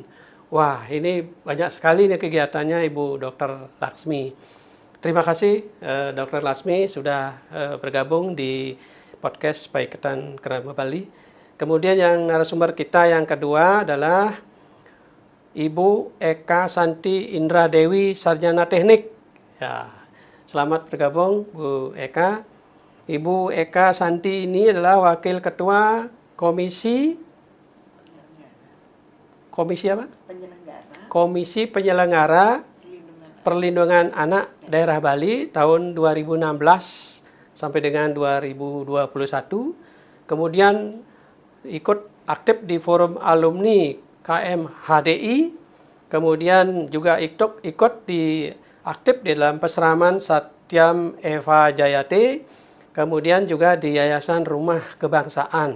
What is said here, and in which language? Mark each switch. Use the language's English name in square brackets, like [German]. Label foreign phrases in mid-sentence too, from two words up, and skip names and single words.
[Indonesian] Wah, ini banyak sekali nih kegiatannya Ibu Dr. Laksmi. Terima kasih Dr. Laksmi sudah bergabung di podcast Paiketan Krama Bali. Kemudian yang narasumber kita yang kedua adalah Ibu Eka Santi Indra Dewi, Sarjana Teknik. Ya, selamat bergabung Bu Eka. Ibu Eka Santi ini adalah Wakil Ketua Komisi apa? Komisi Penyelenggara Perlindungan Anak Daerah Bali tahun 2016 sampai dengan 2021. Kemudian ikut aktif di forum alumni KMHDI, kemudian juga ikut aktif di dalam Peseraman Satyam Eva Jayate, kemudian juga di Yayasan Rumah Kebangsaan.